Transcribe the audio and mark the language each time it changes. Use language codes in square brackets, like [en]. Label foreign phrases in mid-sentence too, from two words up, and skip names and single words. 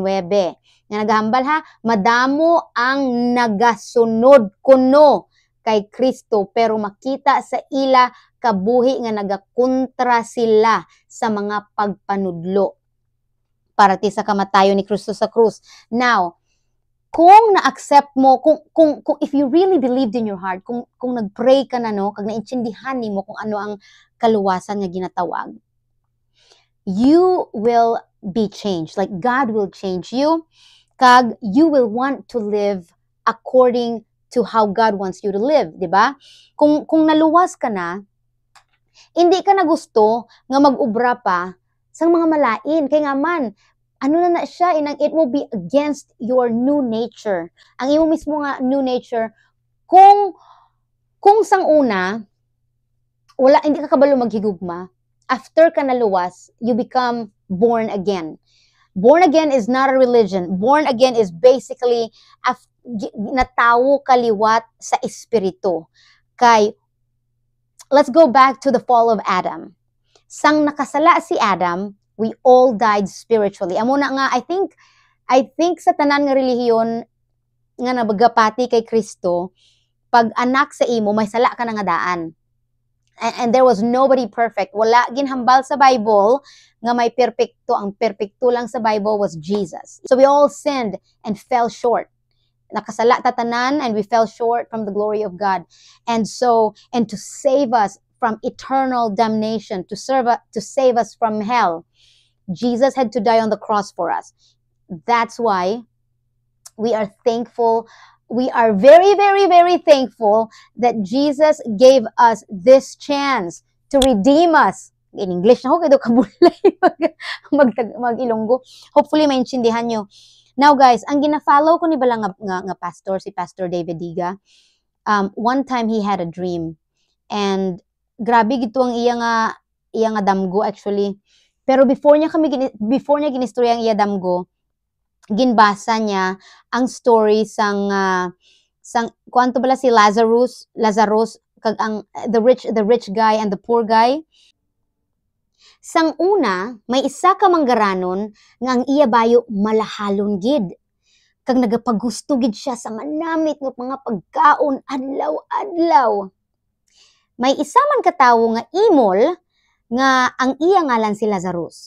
[hil] Nga naghambal ha, madamo ang nagasunod kuno kay Kristo pero makita sa ila kabuhi nga nagakontra sila sa mga pagpanudlo para ti sa kamatayon ni Kristo sa krus. [en] Now, [hil] kung na-accept mo, kung [en] if you really believed in your heart, [hil] kung nag-pray ka na no, kag naintindihan nimo kung ano ang kaluwasan nga ginatawag, [en] you will be changed. Like God will change you, kag you will want to live according to how God wants you to live, [hil] di ba? Kung naluwas ka na, hindi ka na gusto nga mag-ubra pa sa mga malain. Kaya nga man, ano na siya, [en] it will be against your new nature. [hil] Ang imo mismo nga [en] new nature, [hil] kung sang una, wala, hindi ka kabalo maghigugma, after ka naluwas, [en] you become born again. Born again is not a religion. Born again is basically [hil] natawo kaliwat sa espiritu. Kay, [en] let's go back to the fall of Adam. [hil] Sang nakasala si Adam, [en] we all died spiritually. [hil] Amo na nga, [en] I think [hil] sa tanan nga relihiyon nga nabagapati kay Kristo, pag anak sa imo, may sala ka na nga daan. [en] And there was nobody perfect. [hil] Wala ginhambal sa Bible nga may perfecto. Ang perfecto lang sa Bible was Jesus. [en] So we all sinned and fell short. [hil] Nakasala tatanan [en] and we fell short from the glory of God. And to save us from eternal damnation, to save us from hell, Jesus had to die on the cross for us. That's why we are thankful. We are very, very, very thankful that Jesus gave us this chance to redeem us. In English [hil] na ako, kayo kabulay mag-Ilonggo. Hopefully, maintindihan nyo. [en] Now, guys, [hil] ang gina-follow ko ni bala nga pastor, si Pastor David Diga, [en] one time he had a dream. [hil] And grabe gito ang iya nga damgo actually. Pero before niya ginistorya ang iya damgo, ginbasa niya ang story sang kwanto bala si Lazarus kag ang [en] the rich guy and the poor guy. [hil] Sang una, may isa ka manggaranon nga ang iya bayo malahalon gid. Kag nagapagusto gid siya sa manamit ng mga pagkaon adlaw-adlaw. May isa man katawo nga imol nga ang iya ngalan si Lazarus.